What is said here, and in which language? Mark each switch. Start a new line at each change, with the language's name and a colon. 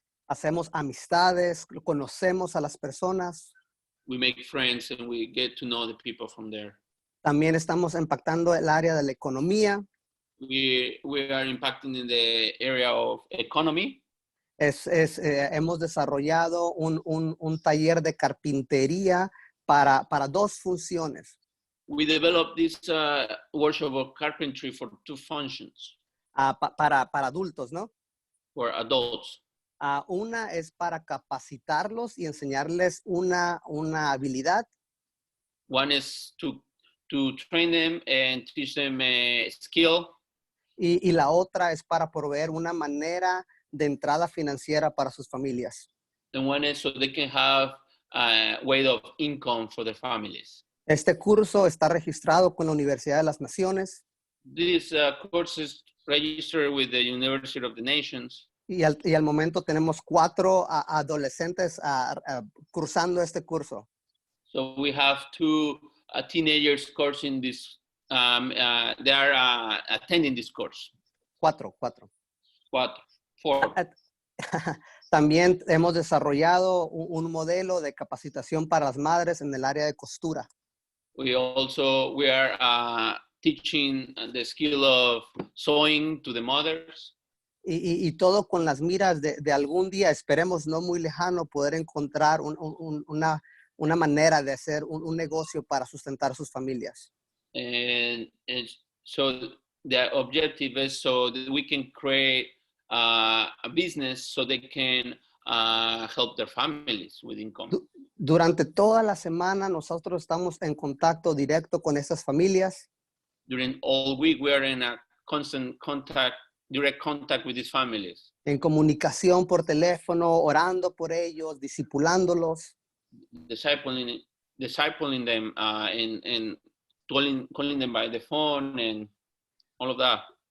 Spanish: Hacemos amistades, conocemos a las personas.
English: We make friends and we get to know the people from there.
Spanish: También estamos impactando el área de la economía.
English: We are impacting in the area of economy.
Spanish: Hemos desarrollado un taller de carpintería para dos funciones.
English: We developed this workshop of carpentry for two functions
Spanish: Para adultos, ¿no?
English: for adults.
Spanish: Una es para capacitarlos y enseñarles una habilidad.
English: One is to train them and teach them a skill.
Spanish: Y la otra es para proveer una manera de entrada financiera para sus familias.
English: And one is so they can have a way of income for their families.
Spanish: Este curso está registrado con la Universidad de las Naciones
English: This course is registered with the University of the Nations.
Spanish: y al momento tenemos 4 adolescentes cursando este curso.
English: So we have two teenagers coursing this. They are attending this course.
Spanish: 4.
English: Four.
Spanish: También hemos desarrollado un modelo de capacitación para las madres en el área de costura.
English: We are teaching the skill of sewing to the mothers.
Spanish: Y todo con las miras de algún día, esperemos no muy lejano, poder encontrar una manera de hacer un negocio para sustentar sus familias.
English: And so the objective is so that we can create a business so they can help their families with income.
Spanish: Durante toda la semana nosotros estamos en contacto directo con esas familias.
English: During all week, we are in a constant contact, direct contact with these families.
Spanish: En comunicación por teléfono, orando por ellos, discipulándolos.
English: Discipling them and calling them by the phone and all of that.